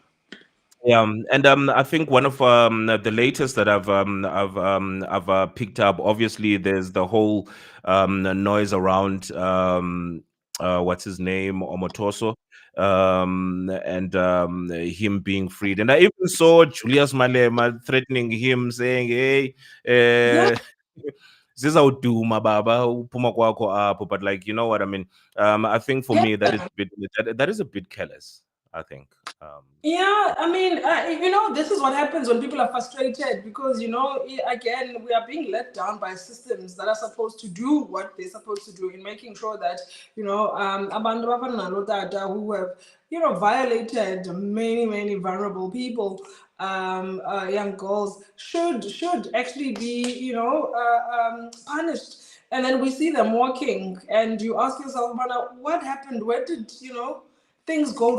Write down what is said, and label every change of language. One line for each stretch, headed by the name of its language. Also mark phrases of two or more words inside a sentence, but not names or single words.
English: Yeah, and I think one of the latest that I've picked up. Obviously, there's the whole noise around what's his name, Omotoso, and him being freed. And I even saw Julius Malema threatening him, saying, "Hey, Yeah,
Xhosa: uh, zizawuduma baba uphuma kwakho apho."
English: But like, you know what I mean. I think for yeah. me that is a bit that is a bit careless, I think. Yeah, I mean, this is what happens when people are frustrated because, again, we are being let down by systems that are supposed to do what they're supposed to do in making sure that,
Xhosa: abantu abanalo tata
English: who have, violated many, many vulnerable people, young girls should actually be, punished. And then we see them walking, and you ask yourself, "Mana, what happened? Where did, things go